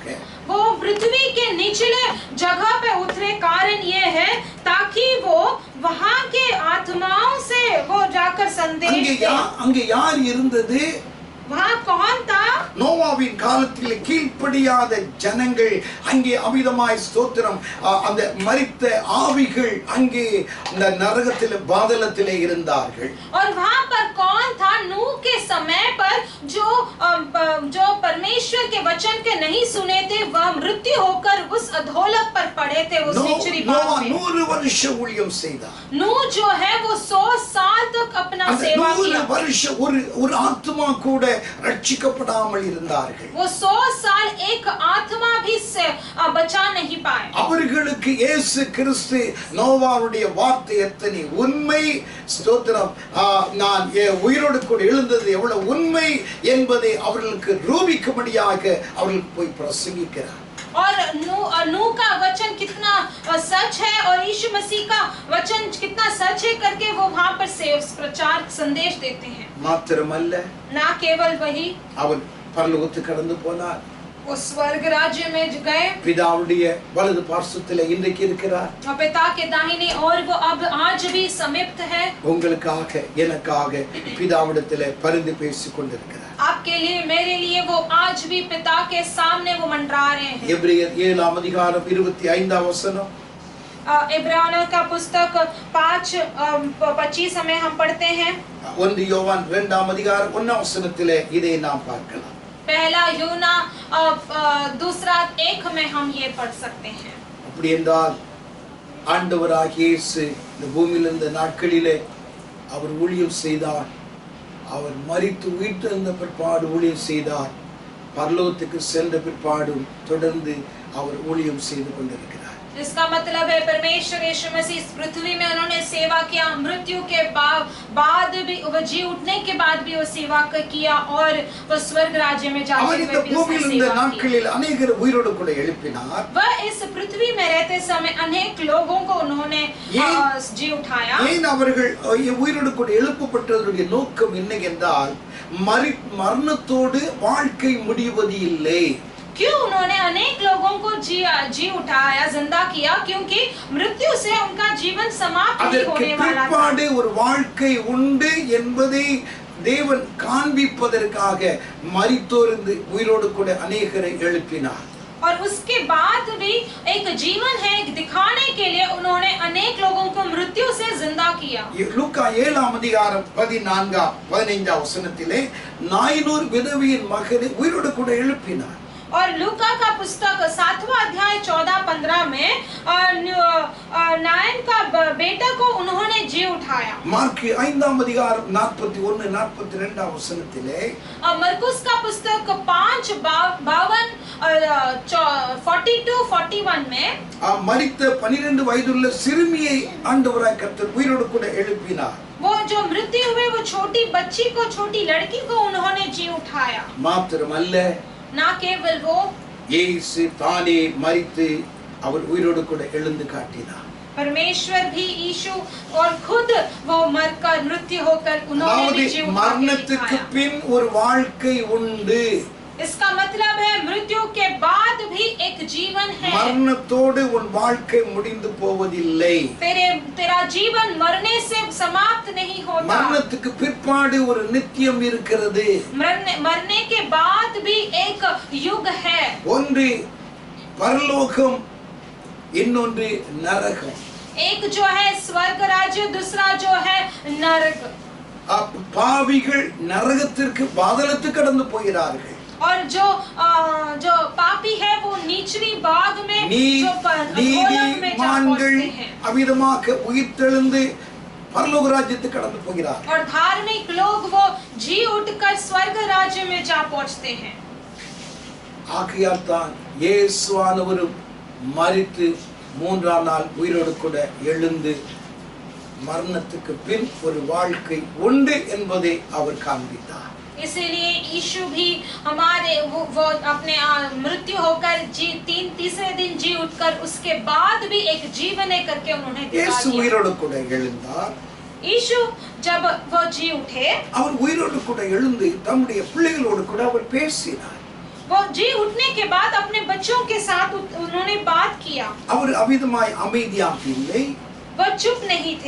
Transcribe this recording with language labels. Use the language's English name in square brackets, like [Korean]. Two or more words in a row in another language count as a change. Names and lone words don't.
[Hindi] वो पृथ्वी के निचले जगह पे उतरे कारण ये है ताकि वो वहां के आत्माओं से वो जाकर संदेश दे। [Tamil] அங்கே யார் இருந்தது? [Hindi] वहां कौन था? [Tamil] நோவாவின் காலத்தில் கீழ்ப்படியாத ஜனங்கள் அங்கே அமிதமாய் ஸ்தோத்திரம் அந்த மரித்த ஆவிகள் அங்கே அந்த நரகத்தில் பாதாளத்திலே இருந்தார்கள். [Hindi] और वहां पर कौन था? नूह के समय पर जो परमेश्वर के वचन के नहीं सुने थे, वह मृत्यु होकर उस अधोलोक पर पड़े थे, उस निचली भाग में। [Tamil] 100 வருஷம் ஊழியம் செய்தார். [Hindi] नूह जो है वो 100 साल तक अपना सेवा किया। [Tamil] 100 வருஷம் ஒரு ஆத்மா கூட ரட்சிக்கப்படாமல் இருந்தார்கள். [Hindi] वो 100 साल एक आत्मा भी से बचा नहीं पाए। [Tamil] அவர்களுக்கு இயேசு கிறிஸ்து நோவாவுடைய வார்த்தை எத்தனை உண்மை, ஸ்தோத்திரம் நான் உயிரோடு கூட எழுந்தது எவ்வளவு உண்மை என்பதை அவர்களுக்கு ரூபிக்கும்படியாக அவர்களுக்கு போய் பிரசங்கிக்கிறார். [Hindi] और नूह का वचन कितना सच है और यीशु मसीह का वचन कितना सच है करके वो वहां पर प्रचार संदेश देते हैं। [Tamil] மாத்திரமல்ல, [Hindi] ना केवल वही, [Tamil] அவர் பரலோகத்துக்கு கடந்து போனார். [Hindi] वो स्वर्ग राज्य में गए। [Tamil] பிதாவுடைய வலது பார்சத்திலே இன்றைக்கு இருக்கிறார். [Hindi] पिता के दाहिने और वो अब आज भी समीप्त है। [Tamil] உங்களுக்காக எனக்காக பிதாவிடத்திலே பரிந்து பேசிக் கொண்டிருக்கிறார். [Hindi] आपके लिए मेरे लिए वो आज भी पिता के सामने वो मंडरा रहे हैं। [Tamil] எபிரேயர் 7 அதிகாரம் 25 வசனம். [Hindi] इब्रानियों का पुस्तक 5:25 में हम पढ़ते हैं। [Tamil] 1 யோவான் 2 அதிகாரம் 1 வசனத்திலே இதை நாம் பார்க்கலாம். [Hindi] पहला यूना 2:1 में हम ये पढ़ सकते हैं। [Tamil] அப்படி என்றால் ஆண்டவராகிய இயேசு இந்த பூமியில் இருந்த நாட்களிலே அவர் ஊழியம் செய்தார். அவர் மரித்து உயிர்த்தெழுந்த பிற்பாடு ஊழியம் செய்தார். பரலோகத்துக்கு சென்ற பிற்பாடும் தொடர்ந்து அவர் ஊழியம் செய்து கொண்டிருக்கிறார். [Hindi] इसका मतलब है परमेश्वर यीशु मसीह इस पृथ्वी में उन्होंने सेवा किया, मृत्यु के बाद भी वो जी उठने के बाद भी वो सेवा किया और वो स्वर्ग राज्य में जाते हुए भी उसने सेवा की। [Tamil] अनेक उயிரோடு கூட எழுப்பினார். [Hindi] वह इस पृथ्वी में रहते समय अनेक लोगों को उन्होंने जी उठाया। [Tamil] ஏன் அவர்கள் உயிரோடு கூட எழுப்பப்பட்டதனுடைய நோக்கம் என்ன என்றால் மரணத்தோடு வாழ்க்கை முடிவது இல்லை. [Hindi] क्यों उन्होंने अनेक लोगों को जी उठाया, जिंदा किया? क्योंकि मृत्यु से उनका जीवन समाप्त नहीं होने वाला था। [Tamil] ஒரு வாழ்க்கை உண்டு என்பதை தேவன் காண்பிப்பதற்காக மரித்தோரிருந்து உயிரோடு கூட அநேகரை எழுப்பினார். [Hindi] और उसके बाद भी एक जीवन है दिखाने के लिए उन्होंने अनेक लोगों मृत्यु से जिंदा किया। [Tamil] லூக்கா 7ஆம் அதிகாரம் 14 15 வசனத்திலே நாயினூர் விதவையின் மகனை உயிரோடு கூட எழுப்பினார். [Hindi] और लूका का पुस्तक 7वां अध्याय 14-15 में नायन का बेटा को उन्होंने जी उठाया। [Tamil] मार्क 5ஆம் அதிகாரம் 41 42 வசனத்திலே [Hindi] मरकुस का पुस्तक 5:52 42-41 में [Tamil] மரித்த 12 வயதுள்ள சிறுமியை ஆண்டவராய் கர்த்தர் உயிரோடு கூட எழுப்பினார். [Hindi] वो जो मृत्यु हुए वो छोटी बच्ची को, छोटी लड़की को उन्होंने जी उठाया। [Tamil] மாத்திரமல்ல, [Hindi] ना केवल वो, [Tamil] இயேசு தானே மரித்து அவர் உயிரோடு கூட எழுந்து காட்டினார். [Hindi] परमेश्वर भी यीशु और खुद वो मरकर मृत्यु होकर उन्होंने भी जी उठा के [Tamil] மரணத்துக்கு [Hindi] दिखाया। [Tamil] பின் ஒரு வாழ்க்கை உண்டு. [Hindi] इसका मतलब है मृत्यु के बाद भी एक जीवन है। [Tamil] மரணத்தோடு உன் வாழ்க்கை முடிந்து போவதில்லை. [Hindi] तेरा जीवन मरने से समाप्त नहीं होता। [Tamil] மரணத்துக்கு பிற்பாடு ஒரு நித்தியம் இருக்கிறது. [Hindi] मरने के बाद भी एक युग है। [Tamil] ஒன்று பரலோகம், இன்னொன்று நரகம். [Hindi] एक जो है स्वर्ग राज्य, दूसरा जो है नरक। [Tamil] பாவிகள் நரகத்திற்கு பாதாளத்துக்கு கடந்து போகிறார்கள். [Hindi] और जो पापी है वो निचली बाग में, जो अधोलोक में जा पहुंचते हैं। [Tamil] அவிதமாக உயிர்த்தெழுந்து பரலோக ராஜ்யத்துக்கு கடந்து போகிறார். [Hindi] और धार्मिक लोग वो जी उठकर स्वर्ग राज्य में जा पहुंचते हैं। [Tamil] ஆகையால் தான் இயேசுவானவரும் மரித்து 3ஆம் நாள் உயிரோடு கூட எழுந்து மரணத்துக்கு பின் ஒரு வாழ்க்கை உண்டு என்பதை அவர் காண்பித்தார். [Hindi] इसीलिए यीशु भी हमारे वो अपने मृत्यु होकर तीसरे दिन जी उठकर उसके बाद भी एक जीवन है करके उन्होंने दिखा [Tamil] இயேசு [Hindi] दिया। [Tamil] உயிரோடு கூட எழுந்தார். [Hindi] यीशु जब वो जी उठे, [Tamil] அவர் உயிரோடு கூட எழுந்து தம்முடைய பிள்ளைகளோடு கூட அவர் பேசினார். [Hindi] वो जी उठने के बाद अपने बच्चों के साथ उन्होंने बात किया। [Tamil] அவர் அமிதமாய் அமைதியாக இல்லை. [Hindi] वो चुप नहीं थे।